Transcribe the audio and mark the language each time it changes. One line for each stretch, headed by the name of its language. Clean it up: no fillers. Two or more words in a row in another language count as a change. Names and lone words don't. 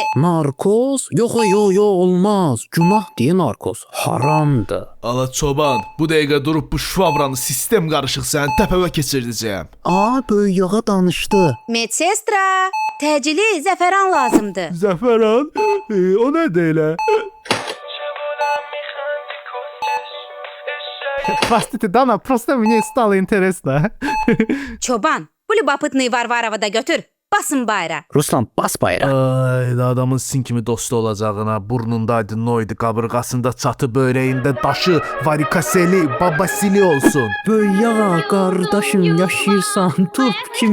Azerbaijani: Narkoz? Yox, olmaz. Günah deyə narkoz. Haramdır. Ala çoban, bu dəqiqə durub bu şvabranı sistem qarışıq sənin təpəvə keçirdəcəyəm. Böyük yağa danışdı. Medsestra, təcili zəfəran lazımdır. Zəfəran? O nədir elə?
Russian: Простите, Dana, просто мне стало интересно.
Azerbaijani: Çoban, bu любопытный Varvarov'u da götür. Basın bayra. Ruslan, bas bayrağı. Ay, adamın sin kimi dostu olacağına, burnundaydı noydu, qabırğasında çatı, böreğində daşı, varikaseli, babasili olsun. Böyük yağa, qardaşım, yaşayırsan, turp kimisən?